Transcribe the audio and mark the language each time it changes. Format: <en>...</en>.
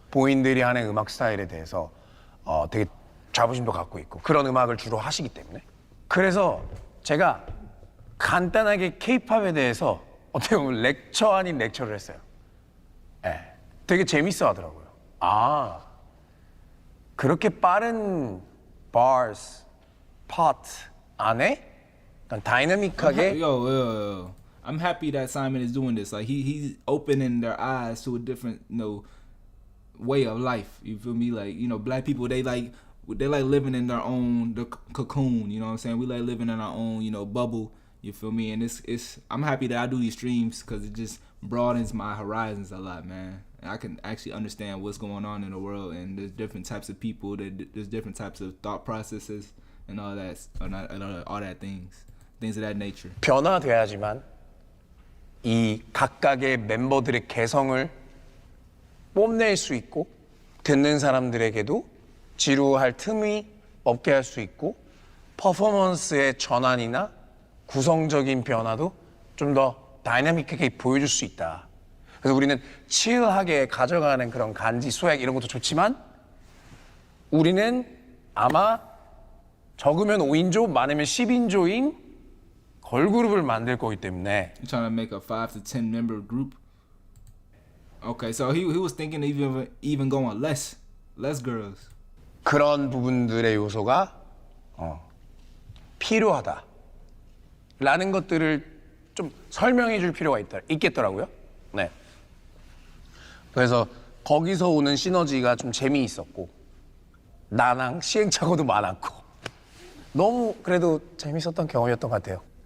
<ko>본인들이 하는 음악 스타일에 대해서 되게 자부심도 갖고 있고 그런 음악을 주로 하시기 때문에 그래서 제가 간단하게 K-팝에 대해서 어떻게 보면 렉처 아닌 렉처를 했어요. 네, 되게 재밌어 하더라고요. 아, 그렇게 빠른 bars, part 안에 다이나믹하게</ko> <en>Yo. I'm happy that Simon is doing this. Like he's opening their eyes to a different, way of life. You feel me? Like, black people, they like living in their own cocoon, you know what I'm saying? We like living in our own, bubble, you feel me? And I'm happy that I do these streams because it just broadens my horizons a lot, man. And I can actually understand what's going on in the world, and there's different types of people, there's different types of thought processes and all that things of that nature.</en> <ko>변화돼야지만 이 각각의 멤버들의 개성을 뽐낼 수 있고 듣는 사람들에게도 지루할 틈이 없게 할 수 있고 퍼포먼스의 전환이나 구성적인 변화도 좀 더 다이나믹하게 보여줄 수 있다. 그래서 우리는 칠하게 가져가는 그런 간지, 스웩 이런 것도 좋지만 우리는 아마 적으면 5인조, 많으면 10인조인 걸그룹을 만들 거기 때문에</ko> <en>You're trying to make a 5 to 10 member group? Okay, so he was thinking even going less girls.</en> <ko>그런 부분들의 요소가 필요하다라는 것들을 좀 설명해 줄 필요가 있겠더라고요. 네. 그래서 거기서 오는 시너지가 좀 재미있었고 나랑 시행착오도 많았고 너무 그래도 재밌었던 경험이었던 것 같아요.</ko>